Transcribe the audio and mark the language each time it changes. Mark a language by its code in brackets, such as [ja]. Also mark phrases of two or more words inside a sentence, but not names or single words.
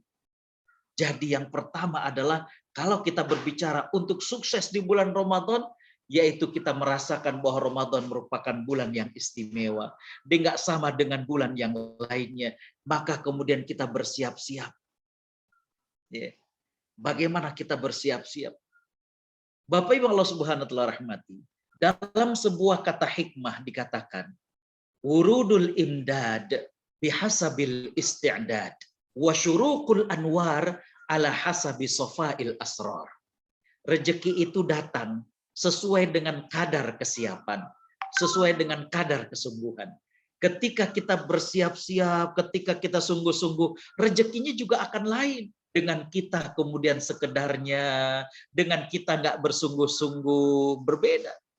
[id] Jadi yang pertama adalah kalau kita berbicara untuk sukses di bulan Ramadan, yaitu kita merasakan bahwa Ramadan merupakan bulan yang istimewa. Dia nggak sama dengan bulan yang lainnya. Maka kemudian kita bersiap-siap. Bagaimana kita bersiap-siap? Bapak Ibu [ar] الله سبحانه وتعالى [id] rahmati. Dalam sebuah kata hikmah dikatakan, [ar] ورود الإمداد بحسب الاستعداد وشروق الأنوار على حسب صفاء الأسرار. [id] Rezeki itu datang sesuai dengan kadar kesiapan, sesuai dengan kadar kesungguhan. Ketika kita bersiap-siap, ketika kita sungguh-sungguh, rezekinya juga akan lain. Dengan kita kemudian sekedarnya, dengan kita nggak bersungguh-sungguh, berbeda.